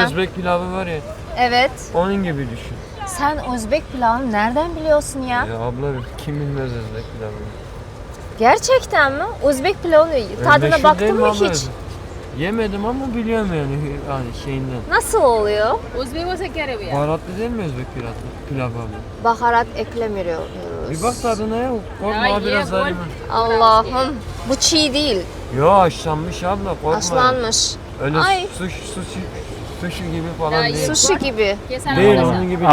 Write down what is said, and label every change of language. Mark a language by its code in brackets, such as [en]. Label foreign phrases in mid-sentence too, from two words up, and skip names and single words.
[tr] Özbek pilavı var ya. Evet. Onun gibi düşün. Sen Özbek pilavını nereden biliyorsun ya? Ya abla kim bilmez Özbek pilavını. Gerçekten mi? Özbek pilavını tadına Meşhur değil baktın mi mı abla? hiç? Yemedim ama biliyorum yani şeyinden. Nasıl oluyor? [uz] O'zbek bo'lsa kerak bu ya. [tr] Baharatlı değil mi Özbek pilavı abla? Baharat eklemiyoruz. Bir bak tadına ya. Korkma biraz daha limon. Allah'ım. Bu çiğ değil. Yo haşlanmış abla korkma. Haşlanmış. Öyle Ay. sushi gibi falan değil. Sushi gibi. Değil onun gibi